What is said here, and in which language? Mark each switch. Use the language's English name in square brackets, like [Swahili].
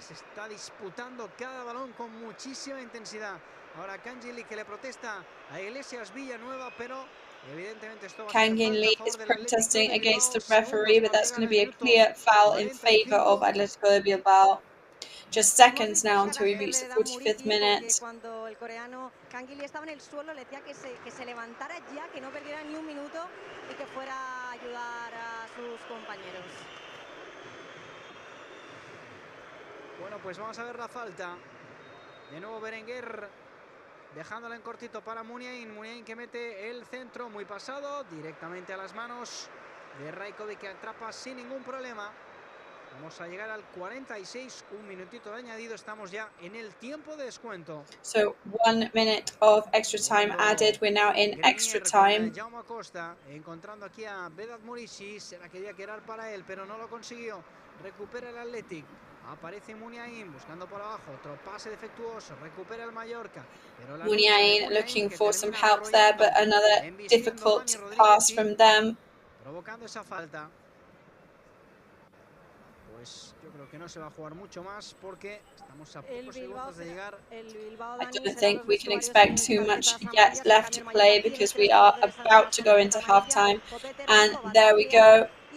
[Spanish] Se está disputando cada balón con muchísima intensidad. Ahora Kang-in que le protesta a Iglesias Villanueva, pero evidentemente esto va a ser [English] Kang-in is protesting against the referee, but that's going to be a clear foul in favor of Atletico Bilbao. Just seconds now until we reach the 45th minute. [Spanish] Cuando el coreano Kang-in estaba en el suelo, le decía que se levantara ya, que no perdiera ni un minuto y que fuera a ayudar a sus compañeros. Bueno, pues vamos a ver la falta. De nuevo Berenguer dejándola en cortito para Muniain. Muniain que mete el centro muy pasado directamente a las manos de Rajkovic, que atrapa sin ningún problema. Vamos a llegar al 46, un minutito de añadido, estamos ya en el tiempo de descuento. [English] So 1 minute of extra time added, we're now in extra time. [Spanish] Jaume Acosta encontrando aquí a Vedat Murici, se la quería quedar para él, pero no lo consiguió. Recupera el Athletic. Aparece Muniain buscando por abajo, otro pase defectuoso, recupera el Mallorca. [English] Muniain looking for some help there, but another difficult pass from them. [Spanish] Provocando esa falta. Pues yo creo que no se va a jugar mucho más porque estamos a pocos segundos de llegar. [English] I don't think we can expect too much yet left to play because we are about to go into half-time. And there we go.